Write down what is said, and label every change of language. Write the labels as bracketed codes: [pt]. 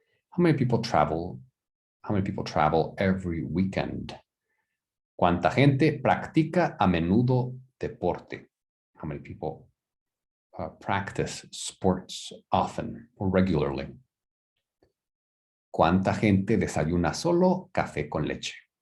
[en] How many people travel? How many people travel every weekend? [es] ¿Cuánta gente practica a menudo deporte? [en] How many people practice sports often or regularly? [es] ¿Cuánta gente desayuna solo café con leche?